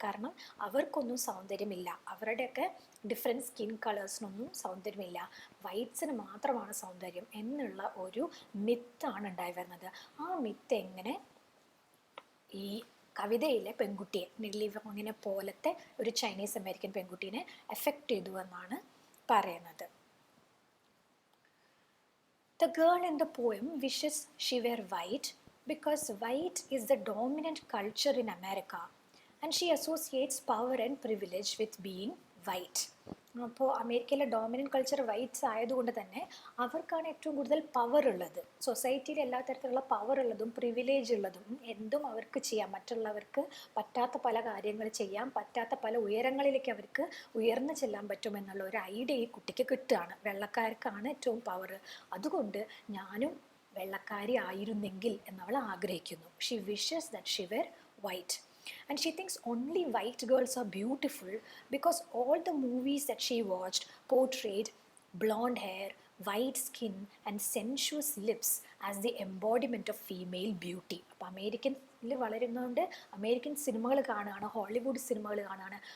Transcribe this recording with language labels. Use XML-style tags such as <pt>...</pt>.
<ml>കാരണം അവർക്കൊന്നും സൗന്ദര്യമില്ല, അവരുടെയൊക്കെ ഡിഫറെൻറ്റ് സ്കിൻ കളേഴ്സിനൊന്നും സൗന്ദര്യമില്ല, വൈറ്റ്സിന് മാത്രമാണ് സൗന്ദര്യം എന്നുള്ള ഒരു മിത്താണ് ഉണ്ടായി വരുന്നത്. ആ മിത്ത് എങ്ങനെ ഈ കവിതയിലെ പെൺകുട്ടിയെ, നെല്ലി വോങ്ങിനെ പോലത്തെ ഒരു ചൈനീസ് അമേരിക്കൻ പെൺകുട്ടീനെ എഫക്റ്റ് ചെയ്തു എന്നാണ് പറയുന്നത്.</ml> <en>The girl in the poem wishes she were white because white is the dominant culture in America and she associates power and privilege with being white.</en> <ml>അപ്പോൾ അമേരിക്കയിലെ ഡോമിനൻറ്റ് കൾച്ചർ വൈറ്റ്സ് ആയതുകൊണ്ട് തന്നെ അവർക്കാണ് ഏറ്റവും കൂടുതൽ പവർ ഉള്ളത്. സൊസൈറ്റിയിൽ എല്ലാ തരത്തിലുള്ള പവർ ഉള്ളതും പ്രിവിലേജ് ഉള്ളതും എന്തും അവർക്ക് ചെയ്യാം, മറ്റുള്ളവർക്ക് പറ്റാത്ത പല കാര്യങ്ങൾ ചെയ്യാം, പറ്റാത്ത പല ഉയരങ്ങളിലേക്ക് അവർക്ക് ഉയർന്നു ചെല്ലാൻ പറ്റുമെന്നുള്ള ഒരു ഐഡിയ ഈ കുട്ടിക്ക് കിട്ടുകയാണ്. വെള്ളക്കാർക്കാണ് ഏറ്റവും പവർ, അതുകൊണ്ട് ഞാനും വെള്ളക്കാരി ആയിരുന്നെങ്കിൽ എന്നവൾ ആഗ്രഹിക്കുന്നു.</ml> <en>She wishes that she were white. And she thinks only white girls are beautiful because all the movies that she watched portrayed blonde hair, white skin and sensuous lips as the embodiment of female beauty.</en> <ml>അപ്പോൾ അമേരിക്കനിൽ വളരുന്നതുകൊണ്ട് American സിനിമകൾ കാണുകയാണ്, Hollywood സിനിമകൾ കാണുകയാണ്.</ml>